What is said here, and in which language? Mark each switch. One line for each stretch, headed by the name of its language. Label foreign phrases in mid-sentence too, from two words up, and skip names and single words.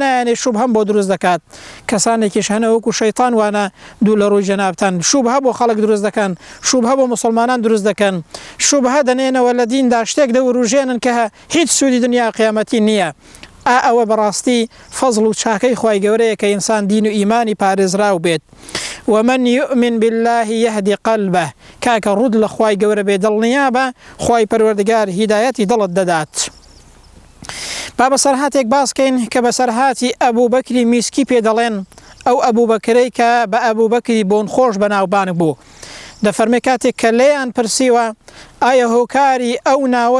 Central Kurdish: نایەنێت شوبهەم بۆ دروست دەکات کەسانێکیش هەنە وەکو شەیطان وانە دوو لە ڕووی جەنابتان شوبهە بۆ خەڵک دروست دەکەن شوبهە بۆ مسلمانان دروست دەکەن شوبهە دەنێنەوە لە دیندا شتێک دەوروژێنن کە هیچ سوودی دنیا قیامەتی نییە ئەوە بەڕاستی فەزڵ و چاکەی خوای گەورەیە کە ئینسان دین و ئیمانی پارێزراو بێت
Arabic: ومن يؤمن بالله يهدي قلبه
Central Kurdish: کاکە ڕوود لە خوای گەورە بێ دڵنیا بە خوای پەروەردگار هیدایەتی دڵت دەدات با بەسەرهاتێک باسکەین کە بەسەرهاتی ئەبوو بەکری میسکی پێ دەڵێن ئەو ئەبوو بەکرەی کە بە ئەبوو بەکری بۆن خۆش بەناوبانک بوو دەفەرمێ کاتێک کە لێیان پرسیوە ئایا هۆکاری ئەو ناوە